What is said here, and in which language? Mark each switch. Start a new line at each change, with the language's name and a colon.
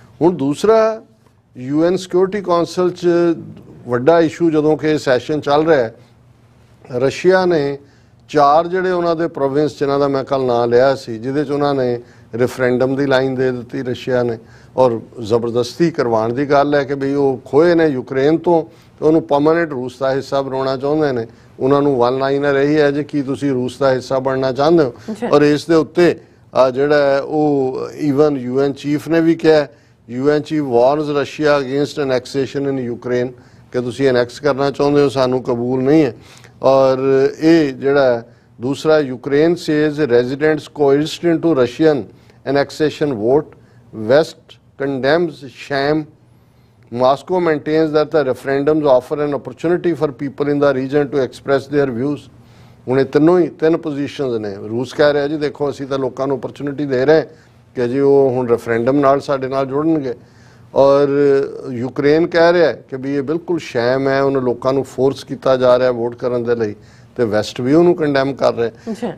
Punjabi: ਹੁਣ ਦੂਸਰਾ UN security council 'ਚ ਵੱਡਾ ਇਸ਼ੂ ਜਦੋਂ ਕਿ ਸੈਸ਼ਨ ਚੱਲ ਰਿਹਾ, ਰਸ਼ੀਆ ਨੇ 4 ਜਿਹੜੇ ਉਹਨਾਂ ਦੇ ਪ੍ਰੋਵਿੰਸ ਜਿਨ੍ਹਾਂ ਦਾ ਮੈਂ ਕੱਲ ਨਾਂ ਲਿਆ ਸੀ, ਜਿਹਦੇ 'ਚ ਉਹਨਾਂ ਨੇ ਰੈਫਰੈਂਡਮ ਦੀ ਲਾਈਨ ਦੇ ਦਿੱਤੀ ਰਸ਼ੀਆ ਨੇ, ਔਰ ਜ਼ਬਰਦਸਤੀ ਕਰਵਾਉਣ ਦੀ ਗੱਲ ਹੈ ਕਿ ਵੀ ਉਹ ਖੋਏ ਨੇ ਯੂਕਰੇਨ ਤੋਂ, ਉਹਨੂੰ ਪਰਮਾਨੈਂਟ ਰੂਸ ਦਾ ਹਿੱਸਾ ਬਣਾਉਣਾ ਚਾਹੁੰਦੇ ਨੇ। ਉਹਨਾਂ ਨੂੰ ਵਨ ਲਾਈਨਰ ਇਹੀ ਹੈ ਜੀ ਕੀ ਤੁਸੀਂ ਰੂਸ ਦਾ ਹਿੱਸਾ ਬਣਨਾ ਚਾਹੁੰਦੇ ਹੋ। ਔਰ ਇਸ ਦੇ ਉੱਤੇ ਜਿਹੜਾ ਉਹ ਈਵਨ
English: UN chief ਨੇ ਵੀ ਕਿਹਾ, UN chief warns Russia against annexation in Ukraine,
Punjabi: ਕਿ ਤੁਸੀਂ ਐਨੈਕਸ ਕਰਨਾ ਚਾਹੁੰਦੇ ਹੋ, ਸਾਨੂੰ ਕਬੂਲ ਨਹੀਂ ਹੈ। ਔਰ ਇਹ ਜਿਹੜਾ ਦੂਸਰਾ
English: Ukraine says residents coerced into Russian annexation vote, West condemns sham, Moscow maintains that the referendums offer an opportunity for people in the region to express their views।
Punjabi: ਹੁਣ ਇਹ ਤਿੰਨ ਪੋਜੀਸ਼ਨਸ ਨੇ। ਰੂਸ ਕਹਿ ਰਿਹਾ ਜੀ ਦੇਖੋ ਅਸੀਂ ਤਾਂ ਲੋਕਾਂ ਨੂੰ ਓਪਰਚੁਨਿਟੀ ਦੇ ਰਹੇ ਕਿ ਜੀ ਉਹ ਹੁਣ ਰੈਫਰੈਂਡਮ ਨਾਲ ਸਾਡੇ ਨਾਲ ਜੁੜਨਗੇ, ਔਰ ਯੂਕਰੇਨ ਕਹਿ ਰਿਹਾ ਕਿ ਵੀ ਇਹ ਬਿਲਕੁਲ ਸ਼ੈਮ ਹੈ, ਉਹਨੂੰ ਲੋਕਾਂ ਨੂੰ ਫੋਰਸ ਕੀਤਾ ਜਾ ਰਿਹਾ ਵੋਟ ਕਰਨ ਦੇ ਲਈ, ਤੇ ਵੈਸਟ ਵੀ ਉਹਨੂੰ ਕੰਡੈਮ ਕਰ ਰਿਹਾ।